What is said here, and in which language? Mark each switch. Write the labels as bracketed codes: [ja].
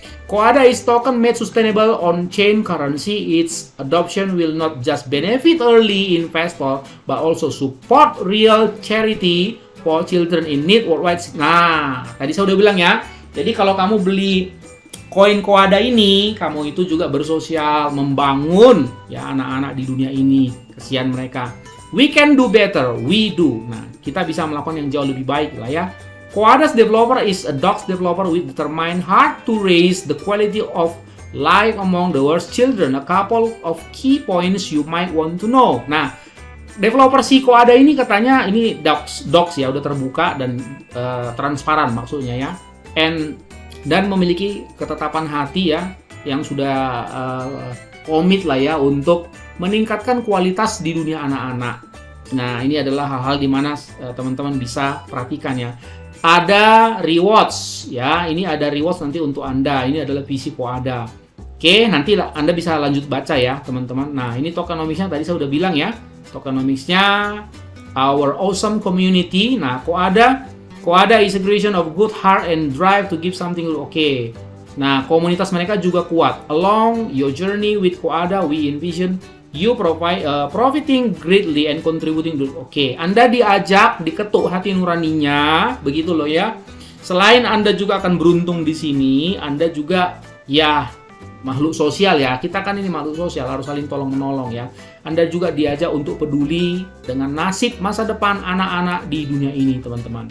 [en] Koada is token made sustainable on-chain currency. Its adoption will not just benefit early investor, but also support real charity for children in need worldwide. [id] Nah, tadi saya udah bilang ya. Jadi kalau kamu beli koin Koada ini, kamu itu juga bersosial, membangun ya anak-anak di dunia ini. Kesian mereka. [en] We can do better, we do. [id] Nah, kita bisa melakukan yang jauh lebih baik lah ya. [en] Koada's developer is a docs developer with determined heart to raise the quality of life among the world's children. A couple of key points you might want to know. [id] Nah, developer si Koada ini katanya ini docs ya, udah terbuka dan transparan maksudnya ya. Dan memiliki ketetapan hati ya, yang sudah komit lah ya untuk meningkatkan kualitas di dunia anak-anak. Nah, ini adalah hal-hal di mana teman-teman bisa perhatikan ya. Ada rewards ya, ini ada rewards nanti untuk Anda. Ini adalah visi Koada. Oke, nanti Anda bisa lanjut baca ya teman-teman. Nah, ini tokenomicsnya tadi saya udah bilang ya. [en] Tokenomicsnya our awesome community. Nah, Koada is a creation of good heart and drive to give something. Oke. [id] Nah, komunitas mereka juga kuat. [en] Along your journey with Koada, we envision you profiting greatly and contributing. [id] Oke, Anda diajak, diketuk hati nuraninya, begitu loh ya. Selain Anda juga akan beruntung di sini, Anda juga ya makhluk sosial ya. Kita kan ini makhluk sosial, harus saling tolong menolong ya. Anda juga diajak untuk peduli dengan nasib masa depan anak-anak di dunia ini, teman-teman.